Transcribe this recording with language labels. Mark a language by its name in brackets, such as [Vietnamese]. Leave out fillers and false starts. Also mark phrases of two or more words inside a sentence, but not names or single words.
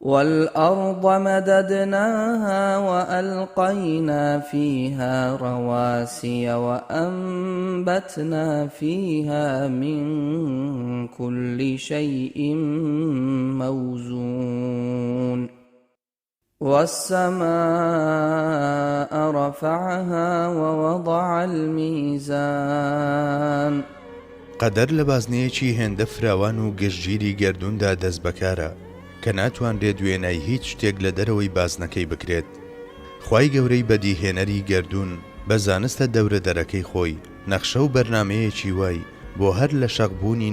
[Arabic] والأرض مددناها وألقينا فيها رواسي وأنبتنا فيها من كل شيء موزون والسماء رفعها ووضع الميزان [Central Kurdish] قەدەر لە بازنەیەکی هێندە فراوان و گشتگیری گەردووندا دەست بەکارە کە ناتوانرێت دوێنەی هیچ شتێک لە دەرەوەی بازنەکەی بکرێت. خوای گەورەی بەدیهێنەری گەردوون بە زانستە دەورە دەرەکەی خۆی نەخشە و بەرنامەیەکی وای بۆ هەر لە شەقبوونی